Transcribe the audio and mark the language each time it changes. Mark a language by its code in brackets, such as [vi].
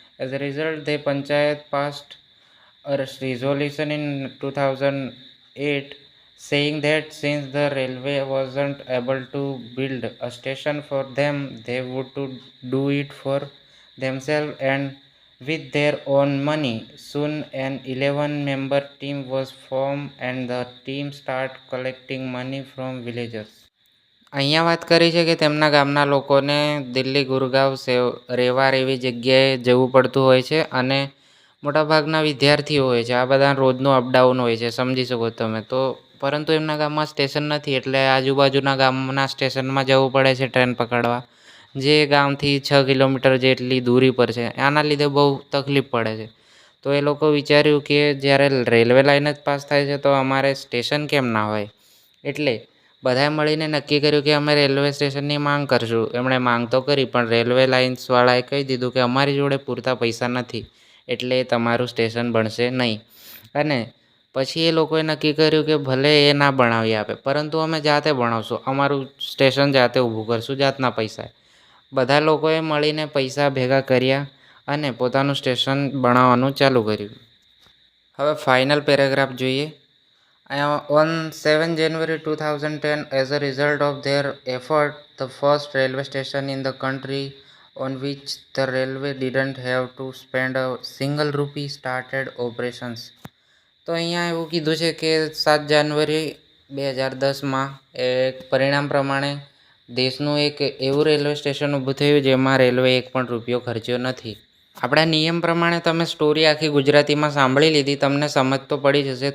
[en] As a result, the panchayat passed a resolution in 2008 saying that since the railway wasn't able to build a station for them, they would to do it for themselves and with their own money. Soon an 11-member team was formed and the team started collecting money from villagers. [gu] અહીંયા વાત કરી છે કે તેમના ગામના લોકોને દિલ્હી, ગુરગાંવ, રેવાર એવી જગ્યાએ જવું પડતું હોય છે અને મોટાભાગના વિદ્યાર્થીઓ હોય છે. આ બધા રોજનું અપડાઉન હોય છે, સમજી શકો તમે. તો પરંતુ એમના ગામમાં સ્ટેશન નથી એટલે આજુબાજુના ગામના સ્ટેશનમાં જવું પડે છે ટ્રેન પકડવા, જે ગામથી 6 કિલોમીટર જેટલી દૂરી પર છે. આના લીધે બહુ તકલીફ પડે છે. તો એ લોકો વિચાર્યું કે જ્યારે રેલવે લાઇન જ પાસ થાય છે તો અમારે સ્ટેશન કેમ ના હોય. એટલે બધાએ મળીને નક્કી કર્યું કે અમે રેલવે સ્ટેશનની માંગ કરશું. એમણે માંગ તો કરી પણ રેલવે લાઇન્સવાળાએ કહી દીધું કે અમારી જોડે પૂરતા પૈસા નથી એટલે તમારું સ્ટેશન બનશે નહીં. અને પછી એ લોકોએ નક્કી કર્યું કે ભલે એ ના બનાવી આપે પરંતુ અમે જાતે બનાવશું, અમારું સ્ટેશન જાતે ઊભું કરશું જાતના પૈસા. બધા લોકોએ મળીને પૈસા ભેગા કર્યા અને પોતાનું સ્ટેશન બનાવવાનું ચાલુ કર્યું. હવે ફાઇનલ પેરેગ્રાફ જોઈએ. [en] On 7 January 2010, as a result of their effort, the first railway station in the country on which the railway didn't have to spend a single rupee started operations. [gu] તો અહીંયા એવું કીધું છે કે 7 જાન્યુઆરી 2010માં એક પરિણામ પ્રમાણે દેશનું એક એવું રેલવે સ્ટેશન ઊભું થયું જેમાં રેલવે એક પણ રૂપિયો ખર્ચ્યો નથી. આપણા નિયમ પ્રમાણે તમે સ્ટોરી આખી ગુજરાતીમાં સાંભળી લીધી, તમને સમજ તો પડી જશે.